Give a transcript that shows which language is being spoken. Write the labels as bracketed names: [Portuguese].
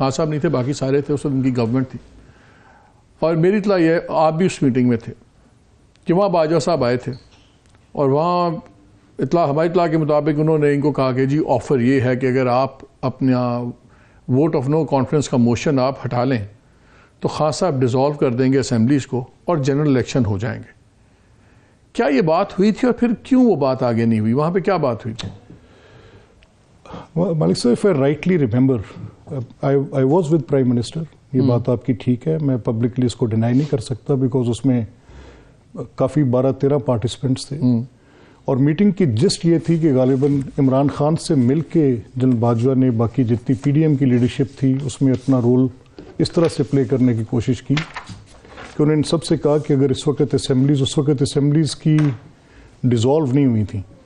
[Urdu] خان صاحب نہیں تھے, باقی سارے تھے, اس وقت ان کی گورنمنٹ تھی. اور میری اطلاع یہ, آپ بھی اس میٹنگ میں تھے, کہ وہاں باجوہ صاحب آئے تھے اور وہاں ہماری اطلاع کے مطابق انہوں نے ان کو کہا کہ جی آفر یہ ہے کہ اگر آپ اپنا ووٹ آف نو کانفیڈنس کا موشن آپ ہٹا لیں تو خان صاحب ڈیزالو کر دیں گے اسمبلیز کو اور جنرل الیکشن ہو جائیں گے. کیا یہ بات ہوئی تھی اور پھر کیوں وہ بات آگے نہیں ہوئی؟ وہاں پہ کیا بات ہوئی تھی؟ [English] مالک صاحب, if I rightly remember, I was with Prime Minister. [Urdu] یہ بات آپ کی ٹھیک ہے, میں پبلکلی اس کو ڈینائی نہیں کر سکتا بیکاز اس میں کافی 12-13 پارٹیسپینٹس تھے. اور میٹنگ کی جسٹ یہ تھی کہ غالباً عمران خان سے مل کے جنرل باجوہ نے باقی جتنی PDM کی لیڈرشپ تھی اس میں اپنا رول اس طرح سے پلے کرنے کی کوشش کی کہ انہوں نے سب سے کہا کہ اگر اس وقت اسمبلیز کی ڈیزالو نہیں ہوئی تھیں,